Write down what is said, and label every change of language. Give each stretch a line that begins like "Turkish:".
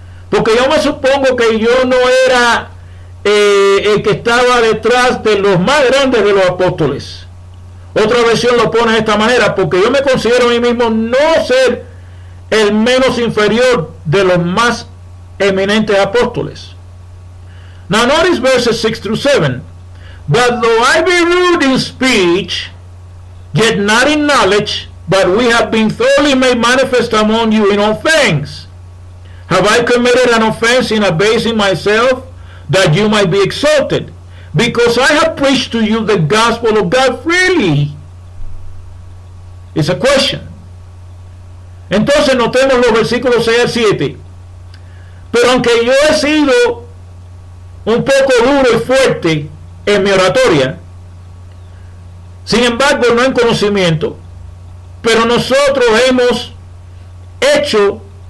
Spanish: Porque yo me supongo que yo no era el que estaba detrás de los más grandes de los apóstoles. Otra versión lo pone de esta manera: porque yo me considero a mí mismo no ser el menos inferior de los más eminentes apóstoles.
English: Now notice verses 6 through 7. But though I be rude in speech, yet not in knowledge, but we have been thoroughly made manifest among you in all things. Have I committed an offense in abasing myself, that you might be exalted? Because I have preached to you the gospel of God freely. It's a question.
Spanish: Entonces notemos los versículos 6 al 7. Pero aunque yo he sido un poco duro y fuerte en mi oratoria, sin embargo no en conocimiento, pero nosotros hemos hecho